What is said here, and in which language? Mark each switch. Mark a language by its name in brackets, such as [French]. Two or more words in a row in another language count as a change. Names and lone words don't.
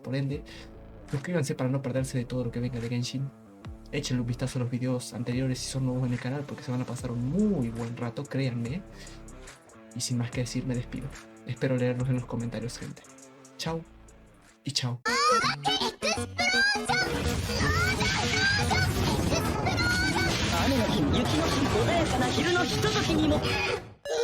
[Spanish] Por ende, suscríbanse para no perderse de todo lo que venga de Genshin. Échenle un vistazo a los videos anteriores si son nuevos en el canal, porque se van a pasar un muy buen rato, créanme. Y sin más que decir, me despido. Espero leerlos en los comentarios, gente. Chao y chao. [Japanese] 雨の日、雪の日、穏やかな昼のひとときにも